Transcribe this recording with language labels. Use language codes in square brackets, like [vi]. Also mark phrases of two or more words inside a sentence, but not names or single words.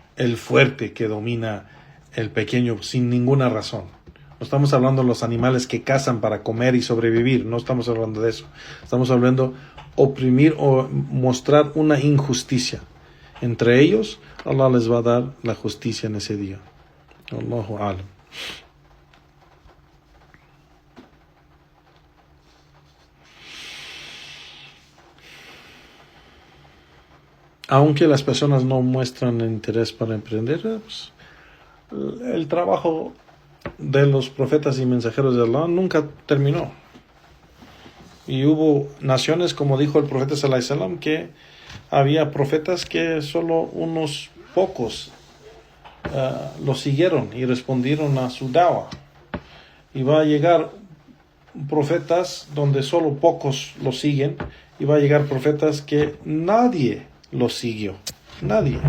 [es] El fuerte que domina el pequeño sin ninguna razón. No estamos hablando de los animales que cazan para comer y sobrevivir, no estamos hablando de eso. Estamos hablando de oprimir o mostrar una injusticia. Entre ellos, Allah les va a dar la justicia en ese día. [ar] الله أعلم. [es] Aunque las personas no muestran interés para emprender, pues, el trabajo de los profetas y mensajeros de Allah nunca terminó. Y hubo naciones, como dijo el profeta [ar] صلى الله عليه وسلم, [es] que había profetas que solo unos pocos lo siguieron y respondieron a su da'wah. Y va a llegar profetas donde solo pocos lo siguen, y va a llegar profetas que nadie lo siguió.